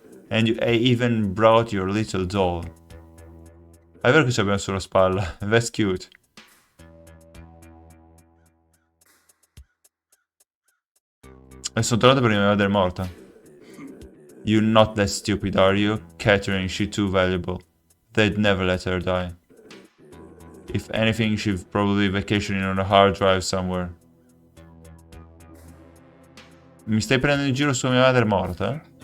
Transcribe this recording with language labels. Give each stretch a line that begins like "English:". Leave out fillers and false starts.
English: And you even brought your little doll.
Italian: È vero che ci abbiamo sulla spalla.
English: That's cute.
Italian: E sono tornato per mia madre morta.
English: You're not that stupid, are you? Catherine, she's too valuable. They'd never let her die. If anything, she's probably vacationing on a hard drive somewhere.
Italian: Mi stai prendendo in giro su mia madre morta?